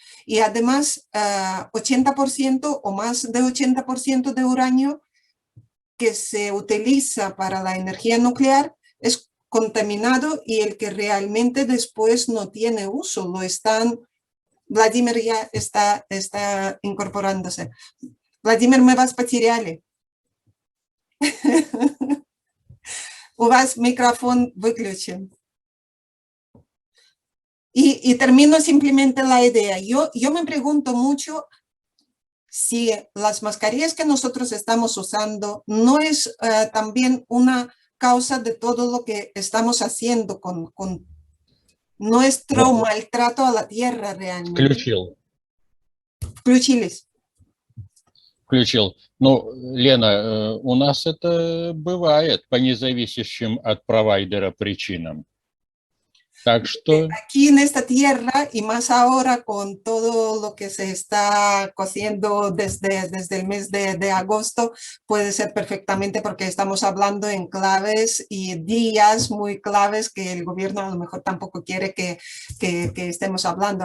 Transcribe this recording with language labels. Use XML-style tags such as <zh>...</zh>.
<es>Y además, 80% o más de 80% de uranio que se utiliza para la energía nuclear es contaminado y el que realmente después no tiene uso, lo están... Vladimir ya está incorporándose.</es> <ru>Vladimir, мы вас потеряли. У вас микрофон выключен.</ru> <es>Y termino simplemente la idea. Yo me pregunto mucho si las mascarillas que nosotros estamos usando no es también una causa de todo lo que estamos haciendo con nuestro maltrato a la tierra realmente.</es> <ru>Включились. Включил. Ну, Лена, у нас это бывает по независящим от провайдера причинам. Так что...</ru> <es>Aquí en esta tierra y más ahora con todo lo que se está cociendo desde el mes de agosto, puede ser perfectamente porque estamos hablando en claves y días muy claves que el gobierno a lo mejor tampoco quiere que estemos hablando.</es>